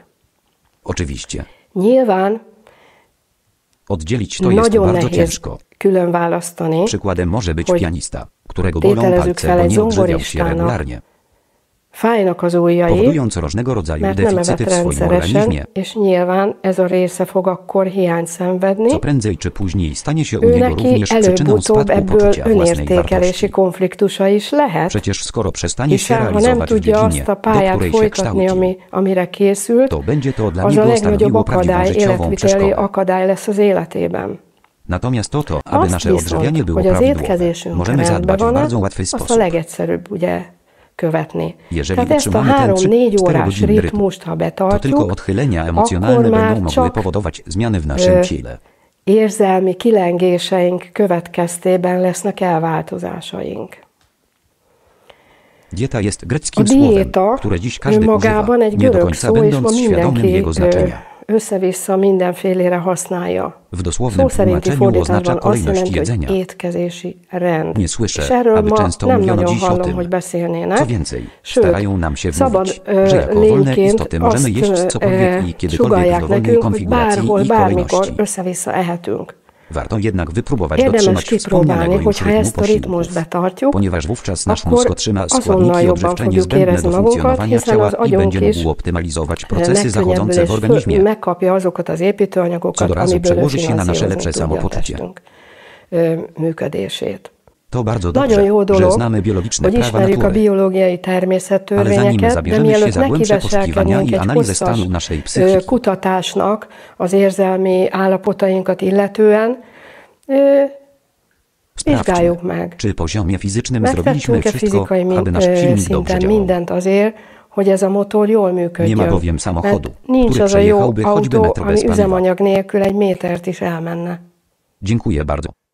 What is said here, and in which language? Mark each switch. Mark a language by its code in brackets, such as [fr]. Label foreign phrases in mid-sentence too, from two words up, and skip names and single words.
[pl] Oczywiście. [hu] Nyilván [pl] Oddzielić to jest [hu] nagyon [pl] bardzo [hu] nehéz [pl] ciężko. [hu] külön választani, [pl] Przykładem może być [hu] hogy [pl] pianista, którego bolą [hu] tételezzük [pl] palce, [hu] fel [pl] bo [hu] egy [pl] nie odżywiał się [hu] zongoristának, [pl] regularnie, [hu] fájnak az ujjai, [pl] powodując różnego rodzaju [hu] mert nem [pl] deficyty [hu] evett [pl] w swoim [hu] rendszeresen, [pl] organizmie, [hu] és nyilván ez a része fog akkor hiányt szenvedni. [pl] co prędzej czy później stanie się u [hu] Ő [pl] niego [hu] neki [pl] również przyczyną [hu] előbb-utóbb [pl] spadku [hu] ebből [pl] poczucia własnej [hu] önértékelési [pl] wartości. [hu] konfliktusa is lehet, [pl] Przecież skoro przestanie się [hu] hiszen ha nem [pl] realizować w [hu] tudja [pl] dziedzinie, [hu] azt a [pl] do [hu] pályát [pl] której się [hu] folytatni, [pl] kształci, [hu] amire készült, [pl] to będzie to dla [hu] az a [pl] niego [hu] legnagyobb [pl] stanowiło prawdziwą [hu] akadály, [pl] życiową [hu] életviteli [pl] przeszkodę. [hu] akadály lesz az életében. [pl] Natomiast to, aby [hu] Azt [pl] nasze odżywianie [hu] viszont, [pl] było [hu] hogy az [pl] prawidłowe, [hu] étkezésünk [pl] możemy [hu] rendben [pl] zadbać w [hu] van, [pl] bardzo łatwy [hu] azt a [pl] sposób. [hu] legegyszerűbb ugye követni. [pl] Jeżeli [hu] Tehát ezt a [pl] utrzymamy ten [hu] 3-4 [pl] 3-4 [hu] órás [pl] godziny [hu] rytmust, ha [pl] to [hu] betartjuk, [pl] tylko odchylenia emocjonalne [hu] már [pl] będą mogły [hu] csak, [pl] powodować zmiany w naszym ciele. [hu] érzelmi kilengéseink következtében lesznek elváltozásaink. [pl] Dieta jest [hu] A [pl] greckim słowem, [hu] diéta [pl] które dziś każdy [hu] önmagában [pl] używa, [hu] egy [pl] nie do [hu] görög [pl] końca [hu] szó, és ma [pl] będąc świadomym [hu] mindenki [pl] jego znaczenia. [hu] össze-vissza mindenfélére használja. [pl] W dosłownym [hu] Szó szerinti [pl] tłumaczeniu oznacza [hu] fordításban azt [pl] kolejność [hu] jelenti, [pl] jedzenia. [hu] hogy étkezési rend. [pl] Nie słyszę, [hu] És erről [pl] aby [hu] ma [pl] często [hu] nem [pl] mówiono [hu] nagyon [pl] dziś o [hu] hallom, [pl] tym. [hu] hogy beszélnének. [pl] Co więcej, [hu] Sőt, [pl] starają nam się [hu] szabad [pl] wmówić, że jako wolne [hu] lényként [pl] istoty możemy jeść [hu] azt [pl] cokolwiek i kiedykolwiek w [hu] sugallják [pl] dowolnej [hu] nekünk, hogy [pl] konfiguracji [hu] bárhol, [pl] i [hu] bármikor [pl] kolejności. [hu] össze-vissza ehetünk. [pl] Warto jednak wypróbować [hu] Érdemes [pl] dotrzymać [hu] kipróbálni, [pl] wspomnianego już [hu] hogyha [pl] rytmu [hu] ezt a ritmust [pl] posiłków, [hu] betartjuk, [pl] ponieważ wówczas nasz [hu] akkor [pl] mózg otrzyma [hu] azonnal [pl] składniki [hu] jobban [pl] odżywcze [hu] fogjuk [pl] niezbędne do [hu] érezni magunkat, [pl] funkcjonowania [hu] hiszen [pl] ciała [hu] az [pl] i [hu] agyunk [pl] będzie [hu] is [pl] mógł optymalizować procesy zachodzące w [hu] megkönnyebbül és [pl] organizmie. [hu] megkapja azokat az építőanyagokat, [pl] Co do razu [hu] amiből [pl] przełoży się na nasze [hu] finanszírozni [pl] lepsze [hu] tudja a [pl] samopoczucie. [hu] testünk működését. [pl] To bardzo [hu] Nagyon jó [pl] dobrze, że [hu] dolog, [pl] znamy biologiczne [hu] hogy [pl] prawa [hu] ismerjük a [pl] natury. [hu] biológiai [pl] Ale zanim [hu] természettörvényeket, de [pl] zabierzemy się [hu] mielőtt [pl] za głębsze poszukiwania [hu] nekiveselkednénk [pl] i [hu] egy [pl] analizę [hu] hosszas [pl] stanu naszej psychiki, [hu] kutatásnak az érzelmi állapotainkat illetően, vizsgáljuk meg. [pl] czy poziomie fizycznym zrobiliśmy [hu] Megtettünk-e [pl] wszystko, [hu] fizikai [pl] aby nasz silnik dobrze [hu] szinten [pl] działał. [hu] mindent azért, hogy ez a motor jól működjön. [pl] Nie ma bowiem samochodu, [hu] Mert nincs [pl] który [hu] az a jó [pl] przejechałby choćby [hu] autó, [pl] metr bez [hu] ami [pl] paliwa. [hu] üzemanyag nélkül egy métert is elmenne. [pl] Dziękuję bardzo.